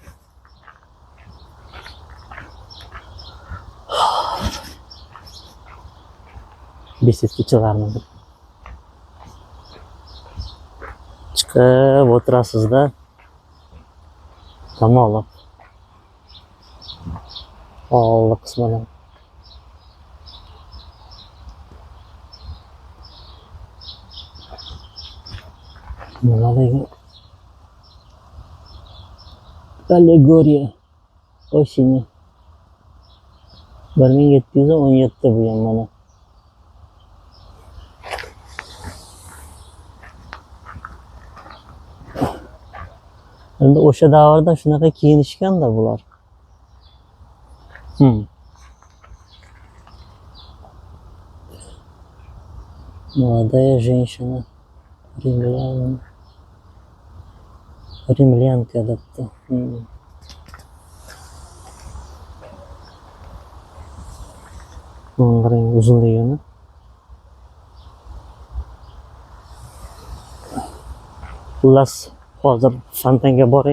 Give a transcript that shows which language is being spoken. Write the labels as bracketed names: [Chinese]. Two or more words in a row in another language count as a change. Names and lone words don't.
[Uzbek] Besedkachalarni chiqib o'tirasizda. Tamolab. Oldi qismini. Nima degan? [Russian] Аллегория осени. [Uzbek] 1717 bu ham mana. Endi o'sha davrda shunaqa kiyinishganda bular. [Russian] Молодая женщина. [Uzbek] Римlянка debdi. Qarang uzunligini. Xullas, hozir fontanga boray.